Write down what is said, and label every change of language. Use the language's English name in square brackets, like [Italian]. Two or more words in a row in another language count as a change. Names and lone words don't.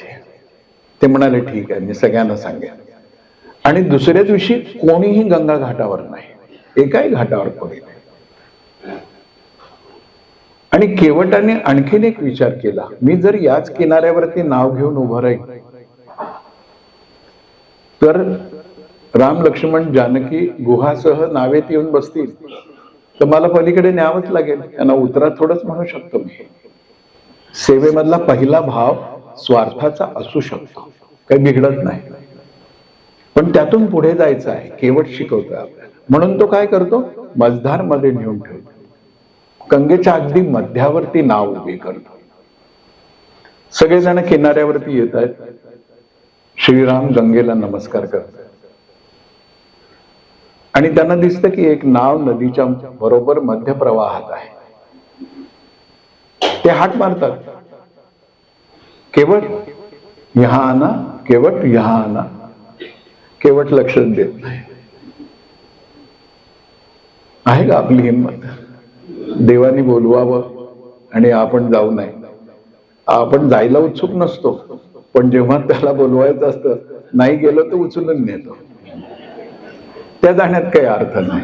[Marathi] ते म्हणाले ठीक आहे, मी सगळ्यांना सांगेन. आणि दुसऱ्या दिवशी कोणीही गंगा घाटावर नाही, एकाही घाटावर कोणी नाही. आणि केवटाने आणखीन एक विचार केला, मी जर याच किनाऱ्यावरती नाव घेऊन उभं राहील तर राम, लक्ष्मण, जानकी गुहासह नावेत येऊन बसतील, तर मला पलीकडे न्यावंच लागेल. त्यांना उतरा थोडंच म्हणू शकतो मी. सेवेमधला पहिला भाव स्वार्थाचा असू शकतो, काही बिघडत नाही, पण त्यातून पुढे जायचं आहे. केवट शिकवतोय आपल्याला. म्हणून तो काय करतो, मझधार मध्ये नेऊन ठेवतो, गंगेच्या अगदी मध्यावरती नाव उभी करतो. सगळेजण किनाऱ्यावरती येत आहेत. श्रीराम गंगेला नमस्कार करतात आणि त्यांना दिसतं की एक नाव नदीच्या बरोबर मध्य प्रवाहात आहे. ते हाक मारतात, [Hindi] केवट यहां आना, केवट यहां आना. [Marathi] केवट लक्ष देत नाही. आहे का आपली हिंमत? देवानी बोलवावं आणि आपण जाऊ नये. आपण जायला उत्सुक नसतो, पण जेव्हा त्याला बोलवायचं असतं, नाही गेलो तर उचलून नेतो. त्या जाण्यात काही अर्थ नाही.